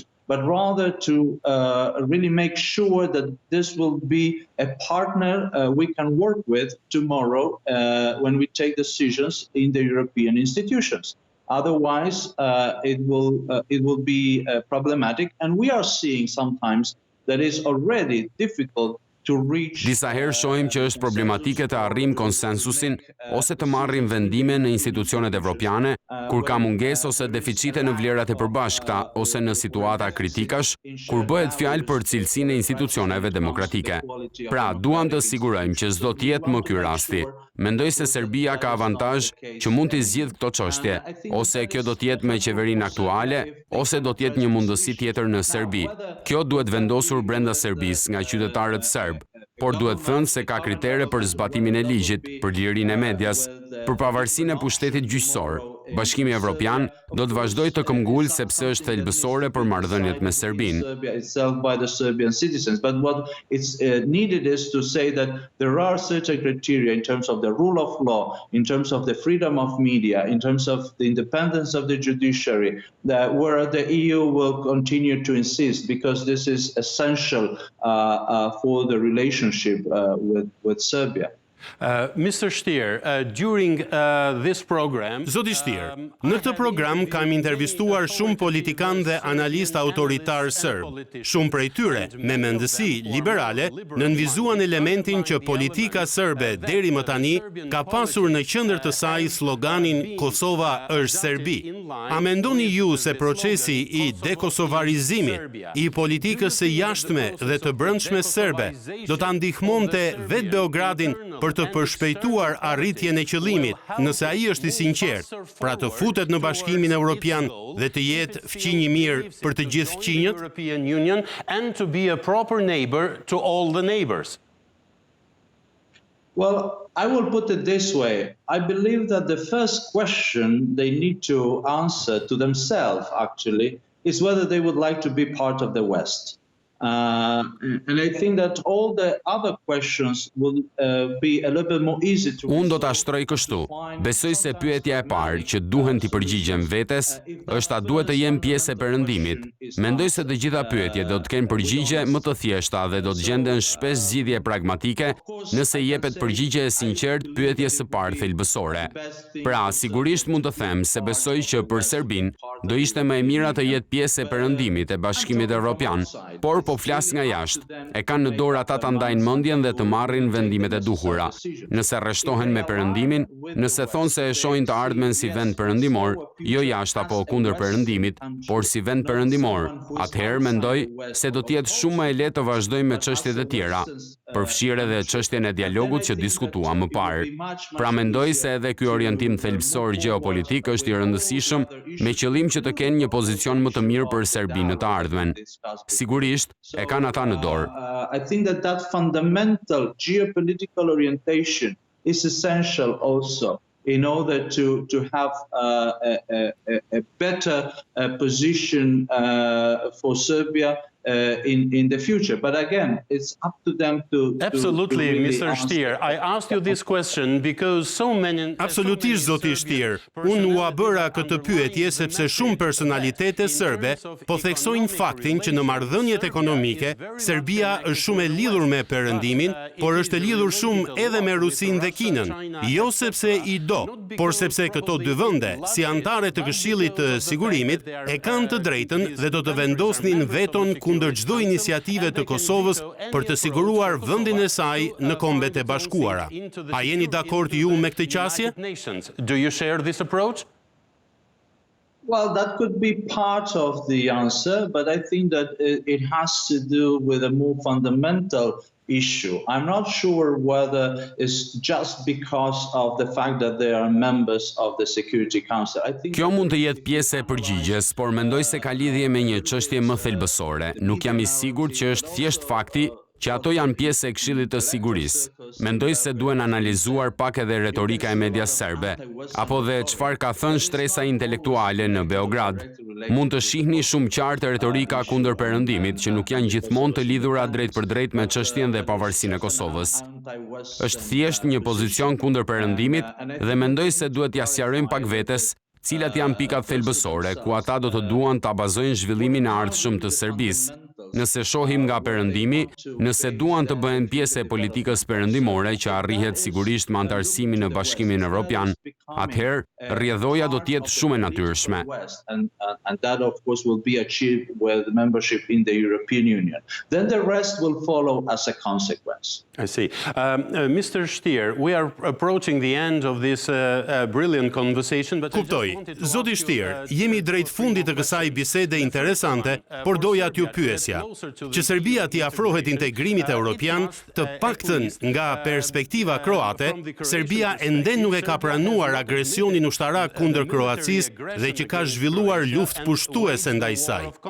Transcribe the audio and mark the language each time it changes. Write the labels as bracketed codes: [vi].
[en] But rather to really make sure that this will be a partner we can work with tomorrow when we take decisions in the European institutions. Otherwise, it will be problematic, and we are seeing sometimes that it's already difficult to reach. [sq] Disa herë shohim që është problematike të arrijmë konsensusin ose të marrim vendime në institucionet evropiane kur ka mungesë ose deficite në vlerat e përbashkëta ose në situata kritikash kur bëhet fjalë për cilësinë e institucioneve demokratike. Pra, duam të sigurojmë që s'do të jetë më ky rasti. Mendoj se Serbia ka avantazh që mund të zgjidhë këto çështje, ose kjo do të jetë me qeverinë aktuale, ose do të jetë një mundësi tjetër në Serbi. Kjo duhet vendosur brenda Serbisë nga qytetarët serb, por duhet thënë se ka kritere për zbatimin e ligjit, për lirinë e medias, për pavarësinë e pushtetit gjyqësor. Bashkimi Evropian do të vazhdojë të këmbgulë sepse është thelbësore për marrëdhëniet me Serbinë. [en] Serbia itself by the Serbian citizens. But what it's needed is to say that there are certain criteria in terms of the rule of law, in terms of the freedom of media, in terms of the independence of the judiciary, where the EU will continue to insist because this is essential for the relationship with Serbia. Mr. Stier, during this program, [sq] Zoti Stier, në këtë program kam intervistuar shumë politikan dhe analistë autoritar serb. Shumë prej tyre, me mendësi liberale, nënvizuan elementin që politika serbe deri më tani ka pasur në qendër të saj sloganin Kosova është Serbi. A mendoni ju se procesi i dekosovarizimit i politikës së jashtme dhe të brendshme serbe do ta ndihmonte vetë Beogradin për të përshpejtuar arritjen e qëllimit, nëse ai është i sinqert, pra të futet në Bashkimin Evropian dhe të jetë fqinj i mirë për të gjithë fqinjët? [en] European Union and to be a proper neighbor to all the neighbors. Well, I will put it this way. I believe that the first question they need to answer to themselves, actually, is whether they would like to be part of the West. And I think that all the other questions will be a little bit more easy to [sq] Unë do ta shtroj kështu. Besoj se pyetja e parë që duhen t'i përgjigjem vetes është a duhet të jem pjesë e perëndimit. Mendoj se të gjitha pyetjet do të kenë përgjigje më të thjeshta dhe do të gjenden shpesh zgjidhje pragmatike nëse jepet përgjigje e sinqert pyetjes së parë thelbësore. Pra, sigurisht mund të them se besoj që për Serbinë do ishte më e mira të jetë pjesë e perëndimit e Bashkimit Evropian, por po flas nga jashtë, e kanë në dorë ata ta ndajnë mendjen dhe të marrin vendimet e duhura. Nëse rreshtohen me perëndimin, nëse thonë se e shohin të ardhmen si vend perëndimor, jo jashtë apo kundër perëndimit, por si vend perëndimor, atëherë mendoj se do të jetë shumë më e lehtë të vazhdojmë me çështjet e tjera, përfshirë edhe çështjen e dialogut që diskutuam më parë. Pra mendoj se edhe ky orientim thelbësor gjeopolitik është i rëndësishëm me qëllim që të kenë një pozicion më të mirë për Serbinë në të ardhmen. Sigurisht, e kanë ata në dorë. [en] I think that fundamental geopolitical orientation is essential also in order to have a better position for Serbia in the future. But again, it's up to them to Absolutely, to really Mr. Stier. I asked you this question because so many... [sq] Absolutisht, zoti Stier. Unë ua bëra këtë pyetje sepse shumë personalitete serbe po theksojnë faktin që në marrëdhëniet ekonomike, Serbia është shumë e lidhur me perëndimin, por është e lidhur shumë edhe me Rusinë dhe Kinën. Jo sepse i do, por sepse këto dy vende, si antare të Këshillit të Sigurimit, e kanë të drejtën dhe do të vendosnin veton kundër çdo iniciative të Kosovës për të siguruar vendin e saj në Kombet e Bashkuara. A jeni dakord ju me këtë qasje? [en] Do you share this approach? Well, that could be part of the answer, but I think that it has to do with a more fundamental issue. I'm not sure whether it's just because of the fact that they are members of the Security Council. I think [sq] Kjo mund të jetë pjesë e përgjigjes, por mendoj se ka lidhje me një çështje më thelbësore. Nuk jam i sigurt që është thjesht fakti që ato janë pjesë e Këshillit të Sigurisë. Mendoj se duhen analizuar pak edhe retorika e medias serbe, apo dhe çfarë ka thënë shtresa intelektuale në Beograd. Mund të shihni shumë qartë retorika kundër perëndimit që nuk janë gjithmonë të lidhura drejt për drejt me çështjen dhe pavarësinë e Kosovës. Është thjesht një pozicion kundër perëndimit dhe mendoj se duhet t'ia sqarojmë pak vetes cilat janë pikat thelbësore ku ata do të duan ta bazojnë zhvillimin e ardhshëm të Serbisë. Nëse shohim nga perëndimi, nëse duan të bëhen pjesë e politikës perëndimore që arrihet sigurisht me anëtarësimin në Bashkimin Evropian, atëherë rrjedhoja do të jetë shumë e natyrshme. [en] And that of course will be achieved with membership in the European Union. Then the rest will follow as a consequence. I see. Mr. Stier, we are approaching the end of this brilliant conversation, but [sq] Kuptoj. Zoti Stier, jemi drejt fundit të kësaj bisede interesante, por doja t'ju pyesja që Serbia t'i afrohet integrimit evropian, të paktën nga perspektiva kroate, Serbia ende nuk e ka pranuar agresionin ushtarak kundër Kroacisë dhe që ka zhvilluar luftë pushtuese ndaj saj.